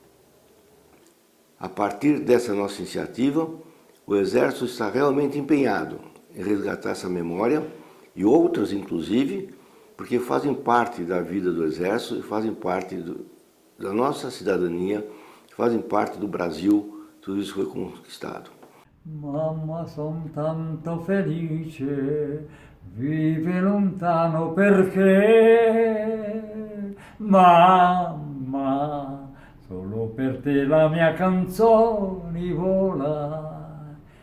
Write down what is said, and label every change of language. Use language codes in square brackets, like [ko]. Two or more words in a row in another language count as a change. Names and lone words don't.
[pt] A partir dessa nossa iniciativa, o Exército está realmente empenhado em resgatar essa memória e outras, inclusive, porque fazem parte da vida do Exército e fazem parte da nossa cidadania, fazem parte do Brasil, tudo isso foi conquistado. [it] Mamma, son tanto felice, vive lontano perché, mamma, solo per te la mia canzone vola,